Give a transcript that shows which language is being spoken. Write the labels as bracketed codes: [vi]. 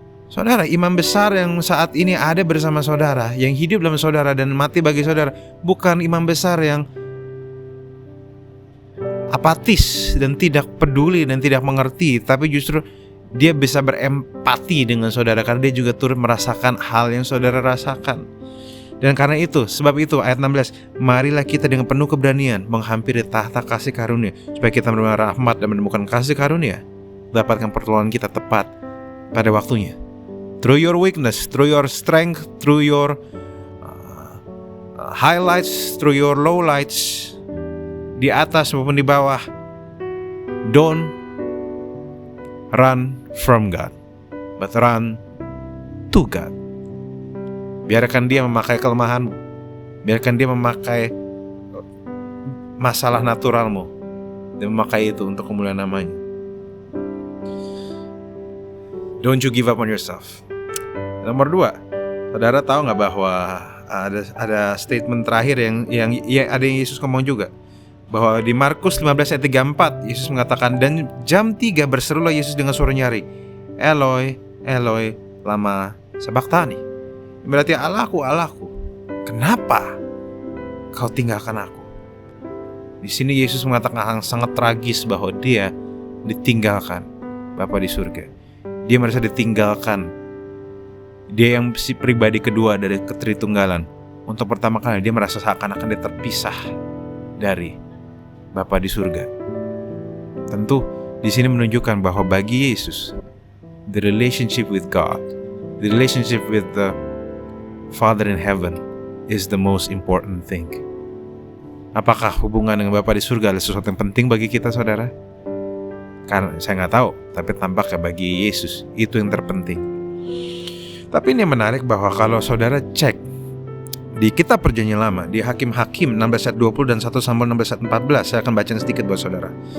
[id] Saudara, imam besar yang saat ini ada bersama saudara, yang hidup dalam saudara dan mati bagi saudara, bukan imam besar yang apatis dan tidak peduli dan tidak mengerti, tapi justru dia bisa berempati dengan saudara karena dia juga turut merasakan hal yang saudara rasakan. Dan karena itu, sebab itu ayat 16, marilah kita dengan penuh keberanian menghampiri tahta kasih karunia, supaya kita menerima rahmat dan menemukan kasih karunia, dapatkan pertolongan kita tepat pada waktunya. [en] Through your weakness, through your strength, through your highlights, through your lowlights, [id] di atas maupun di bawah, [en] don't run from God. but run to God. [id] Biarkan dia memakai kelemahanmu, biarkan dia memakai masalah naturalmu dan memakai itu untuk kemuliaan namanya. [en] Don't you give up on yourself. [id] Nomor 2, saudara tahu nggak bahwa ada statement terakhir yang ada yang Yesus ngomong juga, bahwa di Markus 15 ayat 34 Yesus mengatakan, dan jam 3 berserulah Yesus dengan suara nyaring, [arc] Eloi, Eloi, lama sabachthani. [id] Berarti Allahku, Allahku, kenapa kau tinggalkan aku? Di sini Yesus mengatakan hal sangat tragis bahwa dia ditinggalkan Bapa di surga. Dia merasa ditinggalkan. Dia yang si pribadi kedua dari ketritunggalan. Untuk pertama kali dia merasa seakan-akan dia terpisah dari Bapa di surga. Tentu di sini menunjukkan bahwa bagi Yesus, [en] the relationship with God, the relationship with the Father in heaven is the most important thing. [id] Apakah hubungan dengan Bapa di surga adalah sesuatu yang penting bagi kita, saudara? Karena saya nggak tahu, tapi tampaknya bagi Yesus itu yang terpenting. Tapi ini yang menarik bahwa kalau saudara cek di kitab Perjanjian Lama, di Hakim-Hakim 16 ayat 20 dan 1 Samuel 16 ayat 14, saya akan baca sedikit buat saudara.